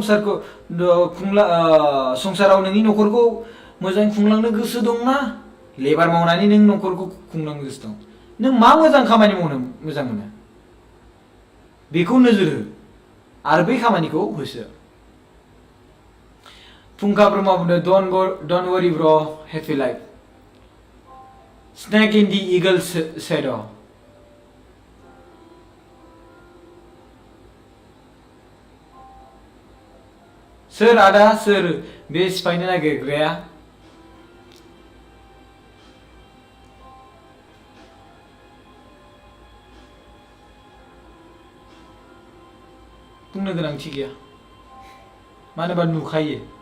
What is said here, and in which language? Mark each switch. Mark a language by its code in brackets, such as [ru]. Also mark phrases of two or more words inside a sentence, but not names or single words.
[brx] संसाराव नोंनि नखरखौ मोजां खुंलांनो गोसो दंना लेबार मावनानै नों नखरखौ खुंलांनो गोसो दं नों मा मोजां खामानि मावनो मोजां मोनो बेखौ नोजोर हो आरो बै खामानिखौ होसो फुंखा ब्रह्म बुंदों [en] don't worry bro happy life snake in the eagle's shadow [brx] सोर आदा सोर बे सिफायनो नागिरग्राया बुंनो गोनांथि गैया मानो होनबा नुखायो